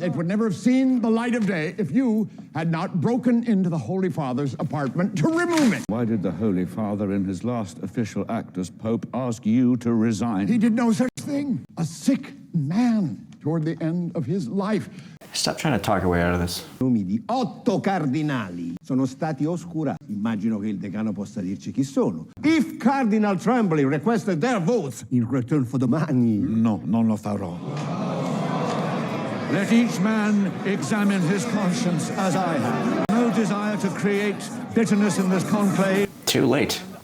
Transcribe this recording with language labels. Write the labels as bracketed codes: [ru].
[en] It would never have seen the light of day if you had not broken into the Holy Father's apartment to remove it. Why did the Holy Father, in his last official act as Pope, ask you to resign? He did no such thing. A sick man toward the end of his life. Stop trying to talk your way out of this. [it] Nomi di 8 cardinali sono stati oscurati. Immagino che il decano possa dirci chi sono. [en] If Cardinal Tremblay requested their votes in return for the money... [it] No, non lo farò. [en] Let each man examine his conscience as I have. No desire to create bitterness in this conclave. Too late.